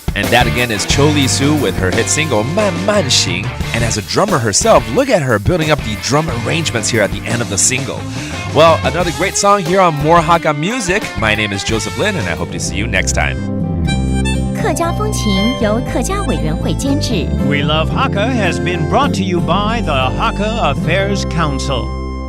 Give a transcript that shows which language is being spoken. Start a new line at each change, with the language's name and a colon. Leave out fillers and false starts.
English: That again is Cho Li Su with her hit single Man Man Xing. And as a drummer herself, look at her building up the drum arrangements here at the end of the single. Well, another great song here on More Hakka Music. My name is Joseph Lin, and I hope to see you next time.
Chinese: 客家风情由客家委员会监制。
English: We Love Hakka has been brought to you by the Hakka Affairs Council.